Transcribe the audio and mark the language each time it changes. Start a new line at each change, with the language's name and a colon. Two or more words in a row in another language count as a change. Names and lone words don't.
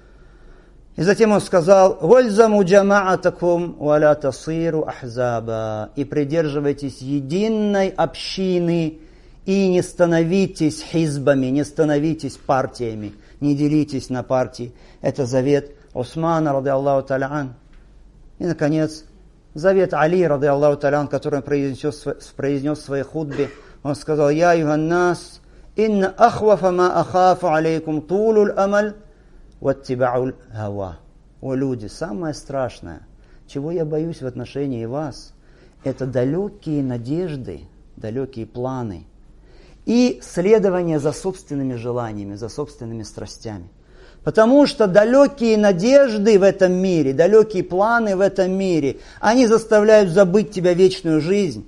Russian: И затем он сказал:
Arabic: «والزموا جماعتكم ولا تصيروا أحزابا».
Russian: И придерживайтесь единой общины, и не становитесь хизбами, не становитесь партиями, не делитесь на партии. Это завет Усмана,
Arabic: رضي الله تعالى عنه.
Russian: И, наконец, завет Али,
Arabic: رضي الله تعالى عنه,
Russian: который он произнес в своей хутбе. Он сказал:
Arabic: «يا أيها الناس، إن أخوف ما أخاف عليكم طول الأمل واتباع الهوى».
Russian: О люди, самое страшное, чего я боюсь в отношении вас, это далекие надежды, далекие планы и следование за собственными желаниями, за собственными страстями. Потому что далекие надежды в этом мире, далекие планы в этом мире, они заставляют забыть тебя вечную жизнь.